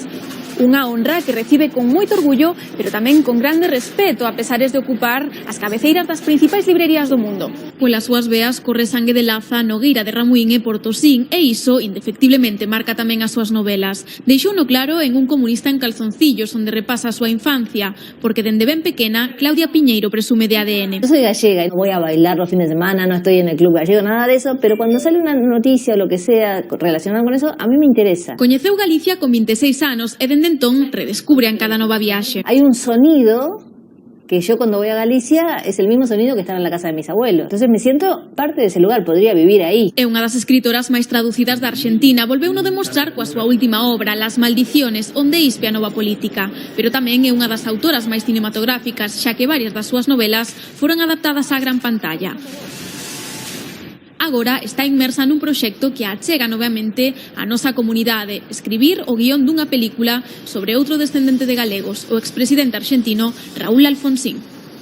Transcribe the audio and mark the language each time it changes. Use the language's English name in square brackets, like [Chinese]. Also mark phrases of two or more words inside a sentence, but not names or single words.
[Galician] Unha honra que recibe con moito orgullo, pero tamén con grande respeto, a pesares de ocupar as cabeceiras das principais librerías do mundo. Polas súas veas corre sangue de Laza, Nogueira de Ramuín e Portosín, e iso, indefectiblemente, marca tamén as súas novelas. Deixouno claro en Un comunista en calzoncillos, onde repasa a súa infancia, porque dende ben pequena, Claudia Piñeiro presume de ADN. [Spanish] Yo soy gallega y no voy a bailar los fines de semana, no estoy en el club gallego, nada de eso, pero cuando sale una noticia o lo que sea relacionado con eso, a mí me interesa. [Galician] Coñeceu Galicia con 26 anos e dende entón redescubre en cada nova viaxe. [Spanish] Hay un sonido que yo cuando voy a Galicia es el mismo sonido que estaba en la casa de mis abuelos. Entonces me siento parte de ese lugar, podría vivir ahí. [Galician] É unha das escritoras máis traducidas da Arxentina, volveuno demostrar coa súa última obra, Las maldiciones, onde ispe a nova política. Pero tamén é unha das autoras máis cinematográficas, xa que varias das súas novelas foron adaptadas á gran pantalla. Agora está inmersa nun proxecto que achega novamente a nosa comunidade, escribir o guión dunha película sobre outro descendente de galegos, o expresidente arxentino Raúl Alfonsín.